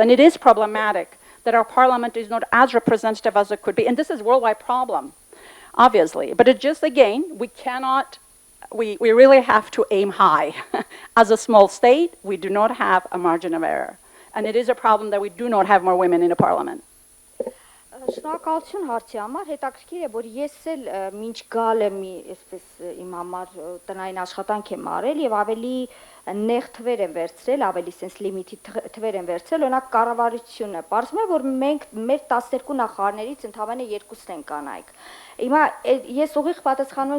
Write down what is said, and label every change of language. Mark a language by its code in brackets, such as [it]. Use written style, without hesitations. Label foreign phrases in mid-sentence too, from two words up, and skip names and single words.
[en] And it is problematic that our parliament is not as representative as it could be. And this is a worldwide problem, obviously. But it just, again, we really have to aim high. As a small state, we do not have a margin of error. And it is a problem that we do not have more women in the parliament. [hy] Շնորհակալություն հարցի համար, հետաքրքիր է, որ ես էլ մինչ գալը մի այսպես իմ համար տնային աշխատանք եմ արել եւ ավելի նեղ թվեր եմ վերցրել, ավելի [en] sense limit- [hy] ի թվեր եմ վերցրել, օրինակ կառավարությունը։ Պարզվում է, որ մենք մեր 12 նախարարներից ընդամենը 2-ն են կանայք։ Հիմա ես ուղիղ պատասխանում եմ